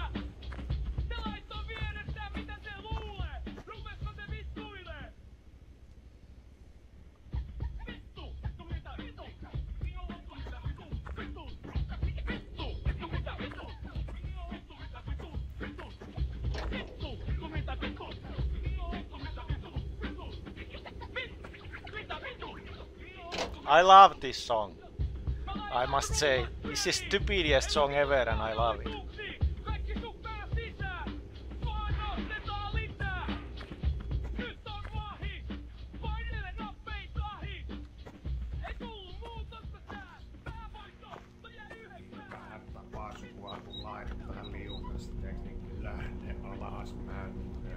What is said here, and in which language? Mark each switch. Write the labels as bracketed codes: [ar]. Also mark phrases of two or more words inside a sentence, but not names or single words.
[fi] Se laittoi vierestä mitä se luulee! Rupesko se vittuilee? Vittu! Vittu mitä vittu? Vittu mitä vittu? Vittu! Vittu! Vittu mitä vittu? Vittu mitä vittu? Vittu! Vittu! Vittu mitä vittu? [en] I love this song. I must say, this is the stupidest song ever and I love it. [fi] Kaikki sukkaa sisään! Vaan nostetaan lisää! Nyt on vahi! Painele nappein tahi! Ei tullu muutosta sää! Päävoitto! Se jää 9! Vähän tapaa sua, kun laittaa liukasteen, niin kyllä ne alas mäntöön.